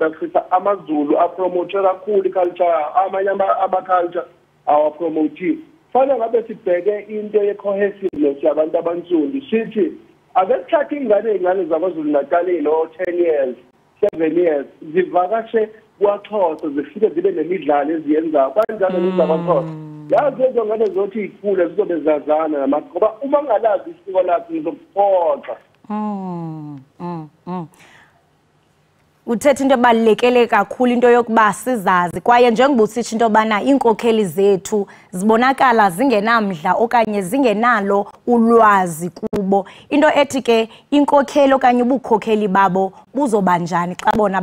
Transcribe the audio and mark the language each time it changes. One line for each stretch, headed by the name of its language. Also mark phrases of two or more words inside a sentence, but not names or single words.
Zulu: Africa amaZulu apromote kakhulu iculture amanye ama-culture awapromote fanele ngabe sibheke into ye-cohesiveness yabantu abansundu sithi ake sithathe iy'ngane zaKwaZulu Natal ey'no-10 years 7 years zivakashe kwaXhosa zifike zibe nemidlalo eziyenzayo kanjalo nezakwaXhosa yazi lezo ngane zothi ikhule zizobe zazana ngoba uma ngalazi isiko lakho ngizokuphoxa
Xhosa: uthetha into ebalulekele kakhulu into yokuba sizazi kwaye njengoba usitsho into yobana iinkokheli zethu zibonakala zingenamdla okanye zingenalo ulwazi kubo into ethi ke inkokheli okanye ubukhokheli babo buzobanjani xa bona